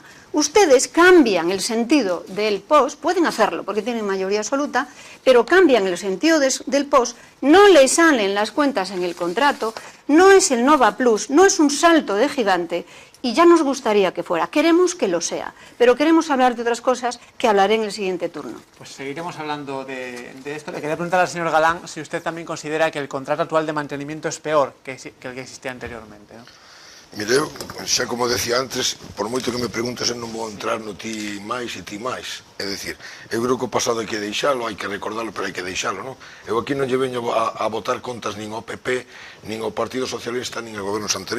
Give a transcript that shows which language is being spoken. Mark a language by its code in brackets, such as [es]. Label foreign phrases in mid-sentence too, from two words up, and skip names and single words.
[es] Ustedes cambian el sentido del POS, pueden hacerlo porque tienen mayoría absoluta, pero cambian el sentido del POS, no les salen las cuentas en el contrato, no es el Nova Plus, no es un salto de gigante, y ya nos gustaría que fuera. Queremos que lo sea, pero queremos hablar de otras cosas que hablaré en el siguiente turno. Pues seguiremos hablando de esto. Le quería preguntar al señor Galán si usted también considera que el contrato actual de mantenimiento es peor que el que existía anteriormente, ¿no? [gl] Mire, xa como decía antes, por moito que me preguntes, eu non vou entrar no ti máis e ti máis. É dicir, eu creo que o pasado hai que deixalo, hai que recordarlo, pero hai que deixalo, non? Eu aquí non lle veño a botar contas nin ao PP, nin ao Partido Socialista, nin a gobernos anteriores.